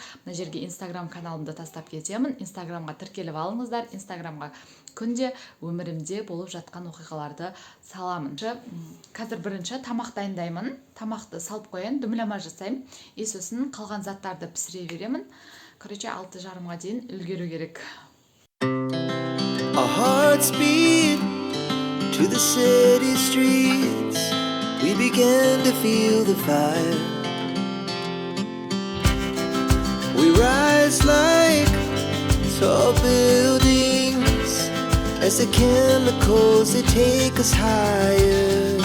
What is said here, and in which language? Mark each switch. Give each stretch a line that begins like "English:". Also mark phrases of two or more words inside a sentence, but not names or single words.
Kazakh: Мына жерге Инстаграм каналымды тастап кетемін. Инстаграмға тіркеліп алыңыздар. Инстаграмға күнде өмірімде болып жатқан оқиғаларды саламын. Қазір бірінші тамақ дайындаймын. Тамақты салып қояйын, дүмлама жасаймын. Сосын қалған заттарды пісіре беремін. Короче, 6:30-ға дейін үлгеру керек.
English: Our hearts beat to the city streets. We began to feel the fire. We rise like tall buildings as the chemicals they take us higher.